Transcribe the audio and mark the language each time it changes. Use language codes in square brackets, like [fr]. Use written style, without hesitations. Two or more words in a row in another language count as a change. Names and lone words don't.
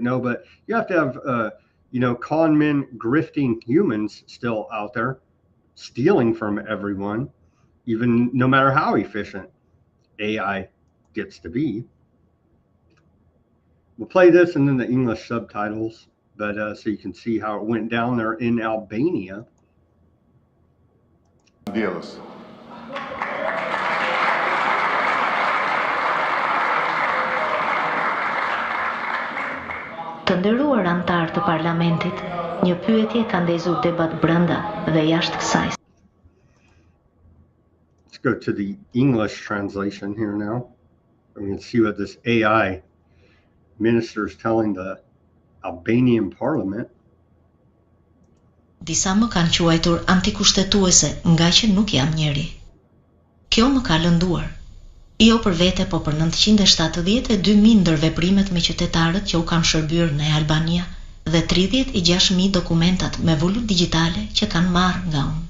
[en] No, but you have to have, con men grifting humans still out there, stealing from everyone, even no matter how efficient AI gets to be. We'll play this and then the English subtitles, but so you can see how it went down there in Albania. Dealers. [sq] Të nderuar antar të parlamentit, një pyetje ka ndezur debat brenda dhe jashtë kësaj. [en] Let's go to the English translation here now. We can see what this AI minister is telling the Albanian parliament. [sq] Disa më kanë quajtur antikushtetuese nga që nuk jam njeri. Kjo më ka lënduar. Jo për vete, po për 972.000 ndërveprimet me qytetarët që u kam shërbyer në Albania dhe 36.000 dokumentat me volut digjitale që kanë marrë nga unë.